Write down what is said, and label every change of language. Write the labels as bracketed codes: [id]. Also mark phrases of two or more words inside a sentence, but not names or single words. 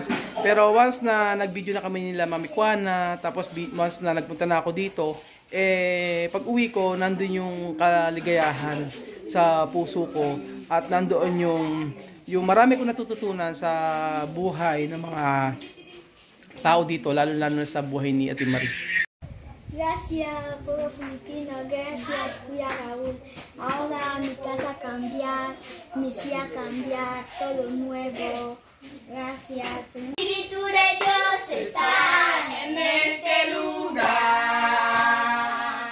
[tl] Pero once na nag-video na kami nila Mami Juana, tapos once na nagpunta na ako dito, pag uwi ko, nandun yung kaligayahan sa puso ko. At nandoon yung marami kong natututunan sa buhay ng mga tao dito, lalo-lalo sa buhay ni Ate Marie. [es] Gracias, pueblo filipino. Gracias, Kuya Raúl. Ahora mi casa cambiar, mi silla cambiar, todo nuevo. Gracias. El Espíritu de Dios está en este lugar.